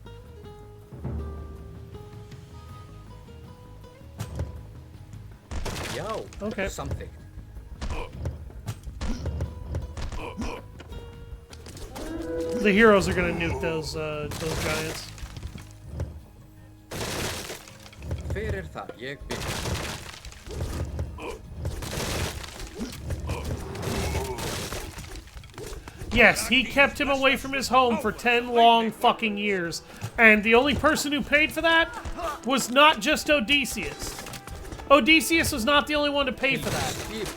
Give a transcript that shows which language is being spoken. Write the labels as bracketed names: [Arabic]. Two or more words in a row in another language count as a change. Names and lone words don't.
[English] Yo, okay. Something. The heroes are gonna nuke those giants. [Icelandic] Fyrir það ég bið. [English] Yes, he kept him away from his home for 10 long fucking years. And the only person who paid for that was not just Odysseus. Odysseus was not the only one to pay for that.